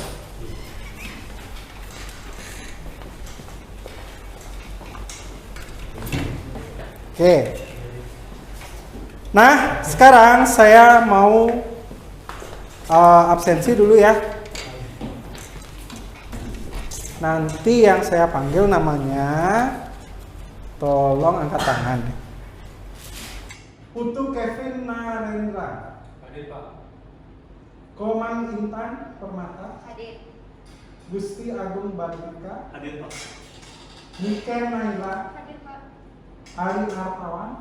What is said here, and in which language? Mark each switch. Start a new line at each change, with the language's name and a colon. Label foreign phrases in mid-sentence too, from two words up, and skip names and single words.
Indonesian: Oke. Nah, sekarang saya mau absensi dulu ya. Nanti yang saya panggil namanya, tolong angkat tangan. Putu Kevin Narendra. Hadir Pak. Komang Intan Permata. Hadir. Gusti Agung Bandika. Hadir Pak. Niken Naila. Hadir Pak. Ari Hartawan.